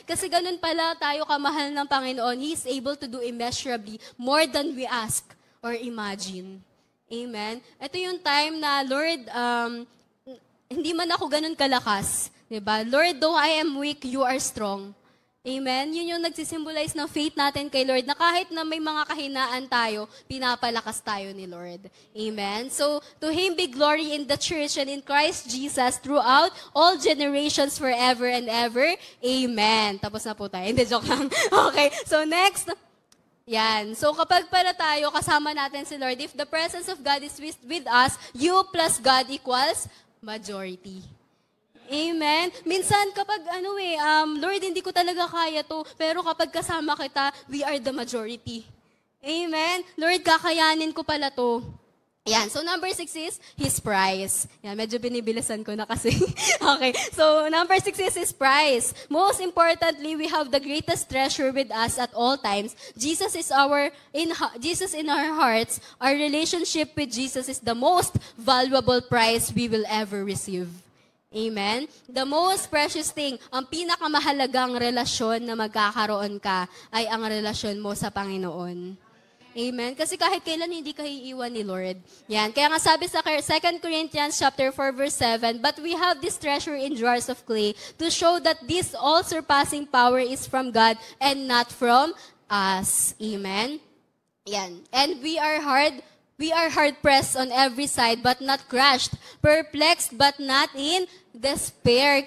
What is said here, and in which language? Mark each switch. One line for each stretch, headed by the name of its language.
Filipino: Kasi ganun pala tayo kamahal ng Panginoon.
English: He is able to do immeasurably more than we ask or imagine. Amen?
Filipino: Ito yung time na, Lord, hindi man ako ganun kalakas. Diba?
English: Lord, though I am weak, you are strong. Amen?
Filipino: Yun yung nagsisimbolize ng faith natin kay Lord, na kahit na may mga kahinaan tayo, pinapalakas tayo ni Lord. Amen?
English: So, to Him be glory in the church and in Christ Jesus throughout all generations forever and ever.
Filipino: Amen. Tapos na po tayo. Hindi, joke lang. Okay. So, next. Yan.
English: So,
Filipino: kapag pala tayo, kasama natin si Lord,
English: if the presence of God is with us, you plus God equals majority. Amen?
Filipino: Minsan, kapag Lord, hindi ko talaga kaya to, pero kapag kasama kita,
English: we are the majority.
Filipino: Amen? Lord, kakayanin ko pala to. Yan.
English: So, number 6 is His prize.
Filipino: Yan, medyo binibilisan ko na kasi. Okay.
English: So, number 6 is His prize. Most importantly, we have the greatest treasure with us at all times. Jesus in our hearts. Our relationship with Jesus is the most valuable prize we will ever receive. Amen? The most precious thing,
Filipino: ang pinakamahalagang relasyon na magkakaroon ka ay ang relasyon mo sa Panginoon. Amen? Kasi kahit kailan hindi ka iiwan ni Lord. Yan. Kaya nga sabi sa
English: 2 Corinthians chapter 4 verse 7, but we have this treasure in jars of clay to show that this all-surpassing power is from God and not from us. Amen? Yan. And we are hard pressed on every side but not crushed, perplexed but not in despair.